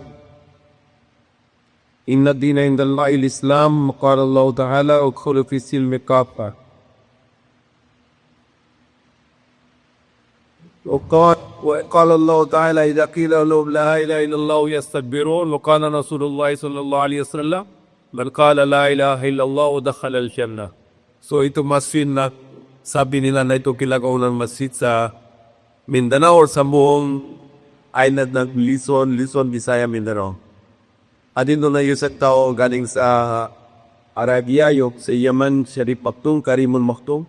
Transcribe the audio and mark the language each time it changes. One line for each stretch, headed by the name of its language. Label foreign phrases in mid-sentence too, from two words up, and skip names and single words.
Arabic: إن الدين عند الله الإسلام قال الله تعالى ادخلوا في السلم كافة وقال الله تعالى إذا قيل لهم لا إله إلا الله يستكبرون وقال رسول الله صلى الله عليه وسلم من قال لا إله إلا الله دخل الجنة.
Filipino: So ito masjid na sabi nila na ito kilagaw masjid sa Mindanao or sa buong island ng Luzon, Visayas, Mindanao. At ito na yung sa tao galing sa Arabia, yung sa Yemen, Sharif Maktoum, Karimul Maktoum.